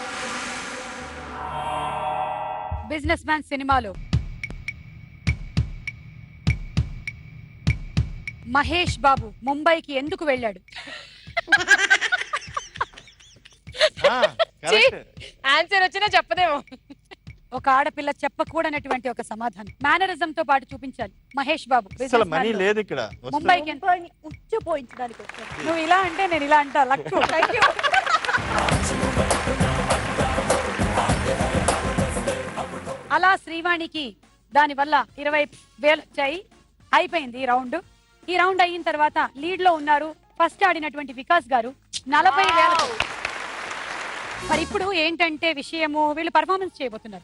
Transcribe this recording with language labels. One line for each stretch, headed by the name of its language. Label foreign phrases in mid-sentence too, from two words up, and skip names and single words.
English: business man
Telugu: సినిమాలో మహేష్ బాబు ముంబైకి ఎందుకు వెళ్ళాడు? ఆన్సర్ వచ్చినా చెప్పదేమో. ఒక ఆడపిల్ల చెప్పకూడనటువంటి ఒక సమాధానం. మేనరిజం తో పాటు చూపించాలి. మహేష్ బాబు అసలు
English: business man
Telugu: మనీ లో లేదు ఇక్కడ. ముంబైకి ముంబైని ఉచ్చపోయించడానికి వచ్చాడు. నువ్వు ఇలా అంటే నేను ఇలా అంటా. లక్కు.
English: Thank you.
Telugu: అలా శ్రీవాణికి దాని వల్ల 20,000 వచ్చాయి. అయిపోయింది ఈ రౌండ్. ఈ రౌండ్ అయిన తర్వాత లీడ్ లో ఉన్నారు ఫస్ట్ ఆడినటువంటి వికాస్ గారు 40,000. మరి ఇప్పుడు ఏంటంటే విషయము, వీళ్ళు పర్ఫార్మెన్స్ చేయబోతున్నారు.